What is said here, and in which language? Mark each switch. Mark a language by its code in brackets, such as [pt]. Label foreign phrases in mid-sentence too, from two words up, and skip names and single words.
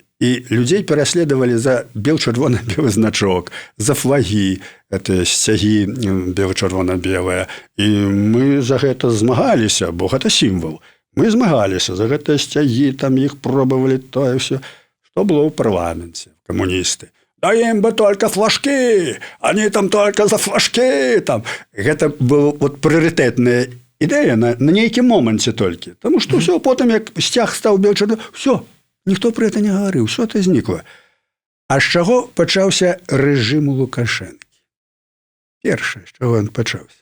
[be] І людзей пераследавалі за бел-чырвона-белы значок, за флагі, гэтыя сцягі бел-чырвона-белыя. І мы за гэта змагаліся, бо гэта сімвал. Мы змагаліся за гэтыя сцягі, там іх пробавалі, тое ўсё. Што было ў парламенце, камуністы? [ru] Даем бы только флажки, они там только за флажки. [be] Там. Гэта была вот прыярытэтная ідэя на нейкім моманце толькі. Таму што ўсё, потым як сцяг стаў бел-чырвоны, ўсё, ніхто пра гэта не гаварыў, ўсё это знікла. А з чаго пачаўся рэжым Лукашэнкі? Першае, з чаго ён пачаўся?